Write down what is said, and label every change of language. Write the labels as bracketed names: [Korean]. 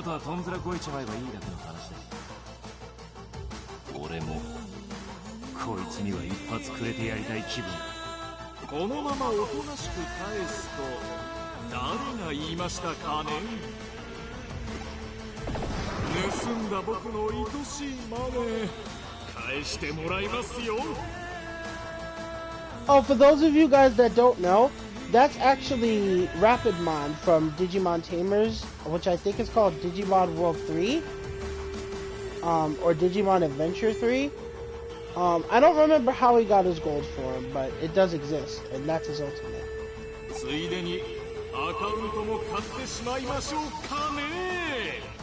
[Japanese] あとはとんずらこいちまえばいいだけの話だ。俺もこいつには一発くれてやりたい気分。このままおとなしく返すと誰が言いましたかね。盗んだ僕の愛しいマネー返してもらいますよ。 [English] Oh, for those of you guys that don't know, that's actually Rapidmon from Digimon Tamers, which I think is called Digimon World 3, or Digimon Adventure 3. I don't remember how he got his gold form, but it does exist, and that's his ultimate. [Japanese] ついでにアカウントも買ってしまいましょうかね。